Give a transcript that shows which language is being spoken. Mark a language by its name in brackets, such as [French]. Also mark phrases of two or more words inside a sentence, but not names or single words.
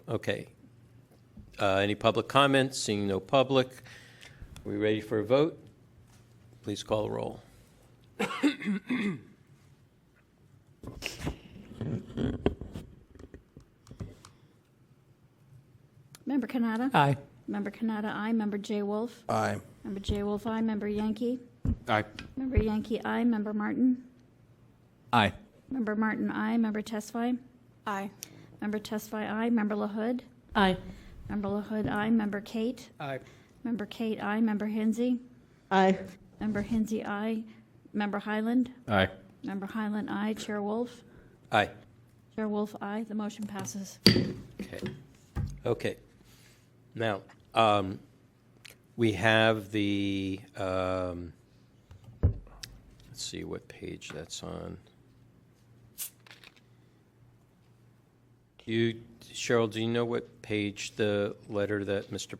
[English] Okay. Any public comments? Seeing no public. Are we ready for a vote? Please call the roll. Member Canada? Aye. Member Canada, aye. Member J. Wolf? Aye. Member J. Wolf, aye. Member Yankee? Aye. Member Yankee, aye. Member Martin? Aye. Member Martin, aye. Member Tesfaye? Aye. Member Tesfaye, aye. Member LaHood? Aye. Member LaHood, aye. Member Kate? Aye. Member Kate, aye. Member Hinsey? Aye. Member Hinsey, aye. Member Highland? Aye. Member Highland, aye. Chair Wolf? Aye. Chair Wolf, aye. The motion passes. Okay. Now, we have the, let's see what page that's on. Cheryl, do you know what page the letter that Mr.